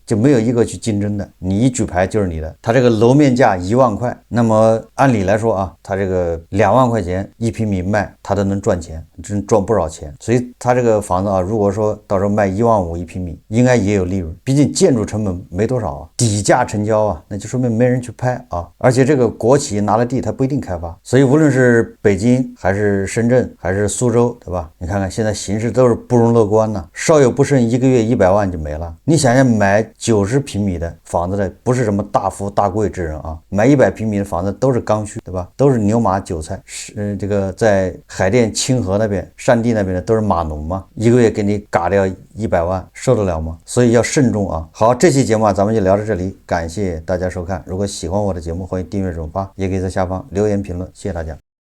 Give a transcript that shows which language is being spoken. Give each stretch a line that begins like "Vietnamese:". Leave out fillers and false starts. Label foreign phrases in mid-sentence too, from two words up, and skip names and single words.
Chinese: 就沒有一個去競爭的，你一舉牌就是你的。它這個樓面價1萬塊，那麼按理來說啊，他這個2萬塊錢1平米賣，他都能賺钱，真賺不少钱。所以他这個房子啊，如果說到时候賣1萬51平米，應該也有利潤。畢竟建築成本沒多少啊，底價成交啊，那就說明沒人去拍啊。而且這個國企拿了地，他不一定開發。所以無論是北京還是深圳還是蘇州，對吧？你看看現在形勢都是不容樂觀吶，稍有不慎，1個月100萬就沒了。你想想買90平米的房子的，不是什麼大富大貴之人啊，買100平米的房子都是剛需，對吧？都是牛馬韭菜。这個在海淀清河那邊山地那邊的都是碼農嘛，1個月給你嘎掉100萬，受得了嗎？所以要慎重啊。好，這期節目啊，咱們就聊到這裡，感謝大家收看。如果喜歡我的節目，歡迎訂閱轉發，也可以在下方留言評論，謝謝大家。